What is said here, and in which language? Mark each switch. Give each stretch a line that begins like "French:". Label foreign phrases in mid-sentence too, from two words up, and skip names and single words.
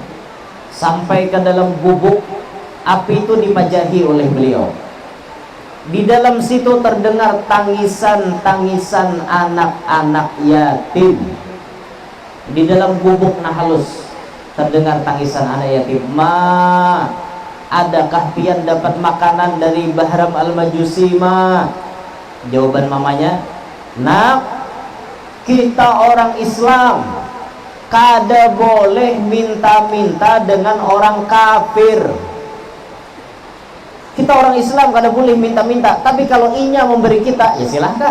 Banjar: Sampai ke dalam gubuk api itu dipajahi oleh beliau. Di dalam situ terdengar tangisan-tangisan anak-anak yatim. Di dalam gubuk nah halus terdengar tangisan anak yatim. Ma, adakah pian dapat makanan dari Bahram Al-Majusi mah? Jawaban mamanya, nak, kita orang Islam kada boleh minta-minta dengan orang kafir. Kita orang Islam kada boleh minta-minta, tapi kalau inya memberi kita, ya silahkan.